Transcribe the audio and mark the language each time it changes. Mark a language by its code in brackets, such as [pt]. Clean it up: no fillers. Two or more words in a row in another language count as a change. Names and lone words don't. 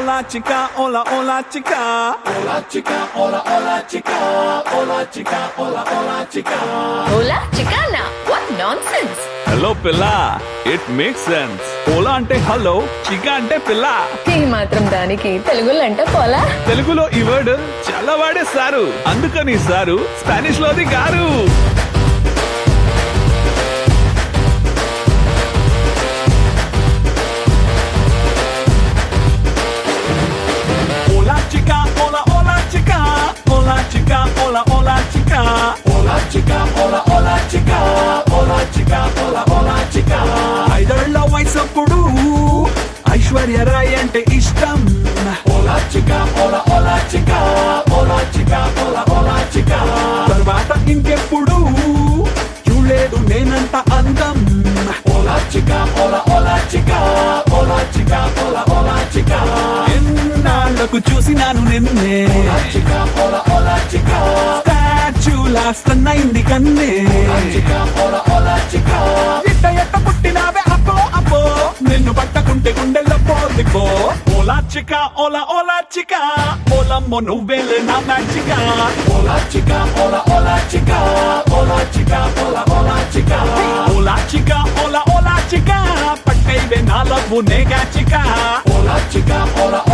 [es] chica, hola, hola, chica. Hola, chica, hola, hola, chica. Hola, chica, hola, hola, chica. hola chicana [en] what nonsense [te] హలో పిల్ల, [en] it makes sense. [te] ఓలా అంటే హలో, చికా అంటే పిల్ల. ఈ మాత్రం దానికి తెలుగులో అంటే పోలా తెలుగులో ఈ వర్డ్ చాలా వాడేశారు, అందుకని సారు స్పానిష్ లోది గారు. [es] Hola chica, hola, hola chica. Hola chica, hola, hola chica. Hola chica, hola, hola chica. Hola chica, hola, hola chica. [te] ఐదేళ్ల వయసప్పుడు ఐశ్వర్య రాయ్ అంటే ఇష్టం. [es] Hola chica, hola, hola chica. Hola chica, hola, hola chica. [te] తర్వాత ఇంకెప్పుడు చూడలేదు నేనంత అందం. [es] Hola chica, hola, hola chica. Hola chica, hola, hola chica. [te] ఎన్నాళ్ళకు చూసినాను నిన్నే. [es] Hola chica, hola, hola chica. [te] స్టాచ్యూ లాస్తన్నైంది కన్నే. [es] Hola chica, hola, hola chica. [te] ఇట్ట ఎట్ట పుట్టినావే అప్పో అప్పో, నిన్ను పట్టకుంటే గుండెల్లో పోదిపో. [es] Hola chica, hola, hola chica. [te] ఓలమ్మో నువ్వేలే నా మ్యాచిక. [es] Hola chica, hola, hola chica. Hola chica, hola, hola chica. Hola chica, hola, hola chica. [te] పట్టైవే నా లవ్వు నేగా చిక. [es] Hola chica, hola